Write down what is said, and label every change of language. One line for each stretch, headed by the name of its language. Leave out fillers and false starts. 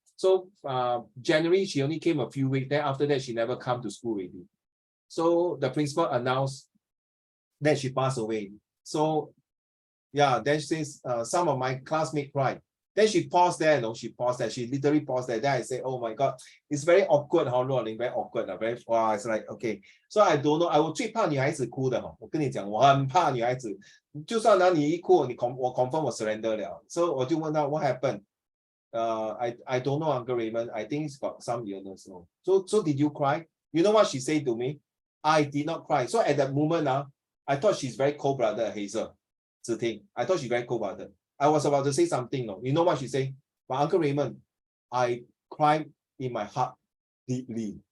English: So January, she only came a few weeks. Then after that, she never come to school already. So the principal announced that she passed away. So yeah, then she says some of my classmates cried. Then she paused there, no, she paused there. She literally paused there. Then I said, oh my God, it's very awkward, very awkward. Very, wow, it's like, okay. So I don't know,
Chinese: 我最怕女孩子哭的，我跟你讲，我很怕女孩子，就算拿你一哭，我 confirm 我 surrender 了。
English: So
Chinese: 我就问她
English: what happened? I don't know, Uncle Raymond. I think it's got some illness. No. So did you cry? You know what she said to me? I did not cry. So at that moment, I thought she's very cold-blooded, Hazel. I thought she's very cold-blooded. I was about to say something. No. You know what she said? But Uncle Raymond, I cried in my heart deeply.